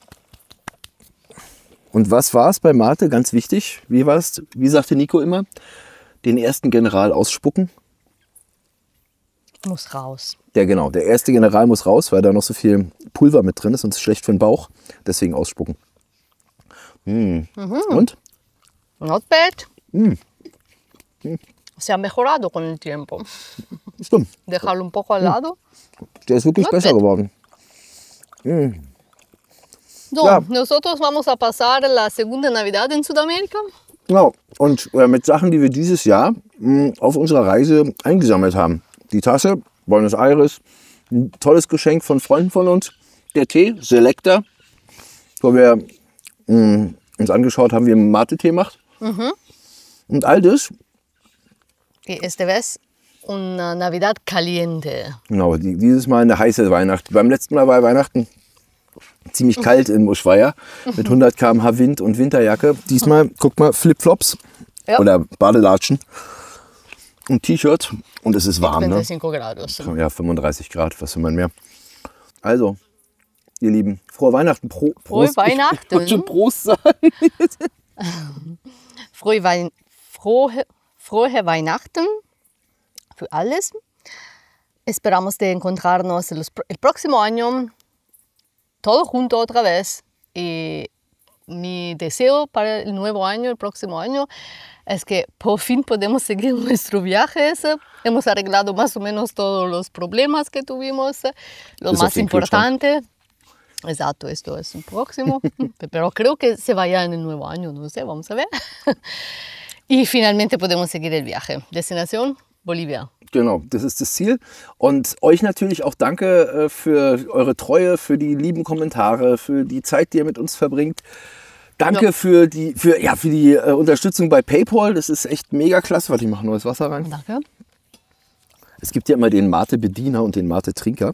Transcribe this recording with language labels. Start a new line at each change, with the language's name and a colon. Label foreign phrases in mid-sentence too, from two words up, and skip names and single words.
German: und was war es bei Mate? Ganz wichtig. Wie war es? Wie sagte Nico immer? Den ersten General ausspucken. Muss raus. Der erste General muss raus, weil da noch so viel Pulver mit drin ist und es ist schlecht für den Bauch. Deswegen ausspucken. Und?
English: Not bad.
Spanish: Se ha mejorado con el tiempo.
German: Stimmt.
Spanish: Dejarlo un poco al lado.
German: Der ist wirklich
English: Not
German: besser
English: bad.
German: geworden. So, Ja.
Spanish: nosotros vamos a pasar la segunda Navidad en Sudamérica.
German: Genau. Und mit Sachen, die wir dieses Jahr auf unserer Reise eingesammelt haben. Die Tasse, Buenos Aires, ein tolles Geschenk von Freunden von uns. Der Tee, Selecta, wo wir uns angeschaut haben, wie man Mate-Tee macht. Und all das,
Spanish: Y esta vez una Navidad caliente.
German: genau, dieses Mal eine heiße Weihnacht. Beim letzten Mal war Weihnachten ziemlich kalt in Ushuaia mit 100 km/h Wind und Winterjacke. Diesmal, guck mal, Flipflops Ja. oder Badelatschen und T-Shirt und es ist warm. Ne?
Spanish: 25 grados.
German: Ja, 35 Grad, was will man mehr. Also, ihr Lieben, frohe Weihnachten. Prost. Weihnachten. Ich wollte schon Prost sagen. Frohe Weihnachten für alles.
Spanish: Esperamos de encontrarnos el próximo año, todos juntos otra vez. Y mi deseo para el nuevo año, el próximo año, es que por fin podemos seguir nuestros viajes. Hemos arreglado más o menos todos los problemas que tuvimos. Lo
German: Bis auf
Spanish: más
German: den
Spanish: importante. Exacto, esto es un próximo. Pero creo que se vaya en el nuevo año, no sé, vamos a ver. Y finalmente podemos seguir el viaje. Destinación Bolivia.
German: Genau, das ist das Ziel. Und euch natürlich auch danke für eure Treue, für die lieben Kommentare, für die Zeit, die ihr mit uns verbringt. Danke für die Unterstützung bei PayPal. Das ist echt mega klasse. Warte, ich mache neues Wasser rein. Danke. Es gibt ja immer den Mate-Bediener und den Mate-Trinker.